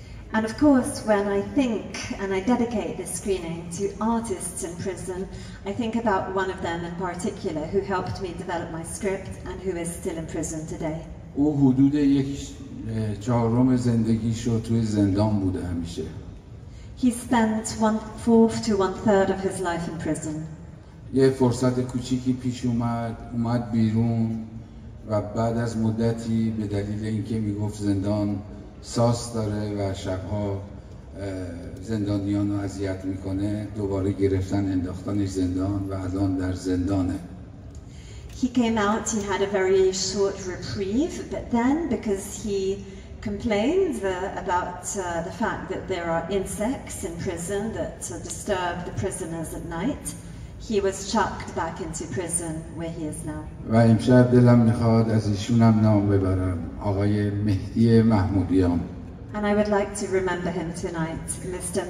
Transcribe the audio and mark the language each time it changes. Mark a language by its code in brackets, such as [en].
[en] And of course, when I think and I dedicate this screening to artists in prison, I think about one of them in particular who helped me develop my script and who is still in prison today. [fa] او حدود 1/4 زندگیشو توی زندان بوده همیشه. [en] He spent 1/4 to 1/3 of his life in prison. [fa] یه فرصت کوچیکی پیش اومد بیرون و بعد از مدتی به دلیل اینکه میگفت زندان ساس داره و شبها زندانیان رو اذیت میکنه دوباره گرفتن انداختنش زندان و الان در زندانه. [en] He came out, he had a very short reprieve, but then because he complained about the fact that there are insects in prison that disturb the prisoners at night, he was chucked back into prison where he is now. [fa] و امشب دلم میخواد از ایشونم نام ببرم، آقای مهدی محمودیان. [en] And I would like to remember him tonight, Mr.